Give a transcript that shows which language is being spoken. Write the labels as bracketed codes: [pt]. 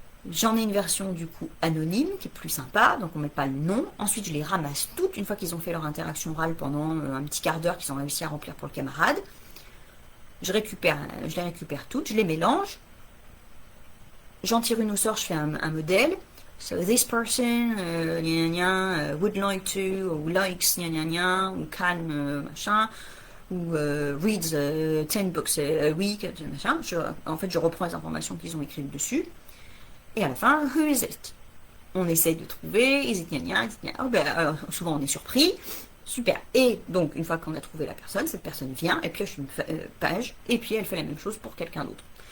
[fr] J'en ai une version du coup anonyme qui est plus sympa, donc on ne met pas le nom. Ensuite je les ramasse toutes une fois qu'ils ont fait leur interaction orale pendant un petit quart d'heure qu'ils ont réussi à remplir pour le camarade. Je les récupère toutes, je les mélange. J'en tire une au sort, je fais un modèle. [en] So this person would like to, or likes, [fr] ou [en] can, [fr] machin, [en] ou reads 10 books a week, machin. [fr] En fait, je reprends les informations qu'ils ont écrites dessus. Et à la fin, [en] who is it? [fr] On essaye de trouver, [en] is it gna gna, [fr] souvent on est surpris. Super. Et donc, une fois qu'on a trouvé la personne, cette personne vient, et pioche une page, et puis elle fait la même chose pour quelqu'un d'autre.